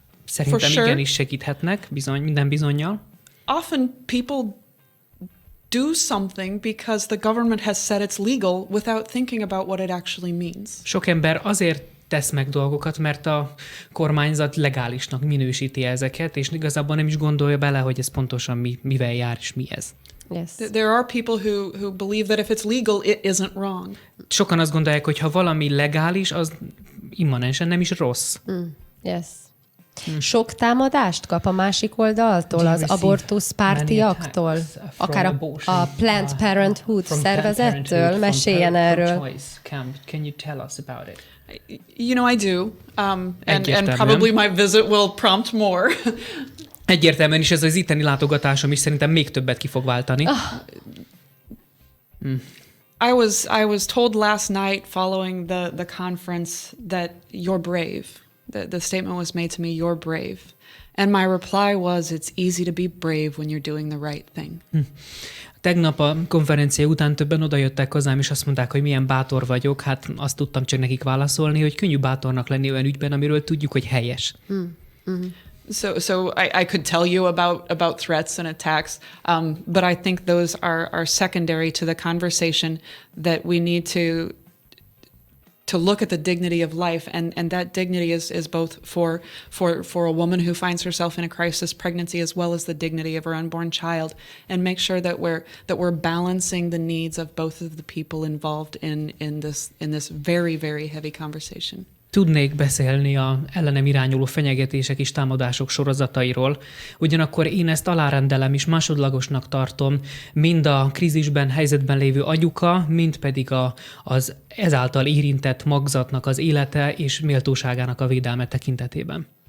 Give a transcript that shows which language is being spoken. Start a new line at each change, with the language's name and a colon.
Hungarian: Szerintem igenis segíthetnek, minden bizonnyal.
English: Often people do something because the government has said it's legal without thinking about what it actually means.
Hungarian: Sok ember azért tesz meg dolgokat, mert a kormányzat legálisnak minősíti ezeket, és igazából nem is gondolja bele, hogy ez pontosan mivel jár, és mi ez.
English: Yes. There are people who believe that if it's legal, it isn't wrong.
Hungarian: Sokan azt gondolják, hogy ha valami legális, az immanensen nem is rossz.
English: Yes.
Hungarian: Sok támadást kap a másik oldaltól, az abortuszpártiaktól, akár a Planned Parenthood szervezettől? Meséljen erről.
English: Can you tell us about it? You know, I do. And probably my visit will prompt more.
Hungarian: Egyértelműen is ez az itteni látogatásom is szerintem még többet ki fog váltani.
English: I was told last night following the conference that you're brave. The statement was made to me, you're brave. And my reply was, it's easy to be brave when you're doing the right thing.
Hungarian: Tegnap a konferencia után többen odajöttek hozzám, és azt mondták, hogy milyen bátor vagyok. Hát azt tudtam csak nekik válaszolni, hogy könnyű bátornak lenni olyan ügyben, amiről tudjuk, hogy helyes.
English: So I could tell you about threats and attacks, but I think those are secondary to the conversation, that we need to look at the dignity of life, and that dignity is both for a woman who finds herself in a crisis pregnancy, as well as the dignity of her unborn child, and make sure that we're balancing the needs of both of the people involved in this very, very heavy conversation.
Hungarian: Tudnék beszélni a ellenem irányuló fenyegetések és támadások sorozatairól, ugyanakkor én ezt alárendelem és másodlagosnak tartom mind a krízisben, helyzetben lévő anyuka, mind pedig az ezáltal érintett magzatnak az élete és méltóságának a védelme tekintetében.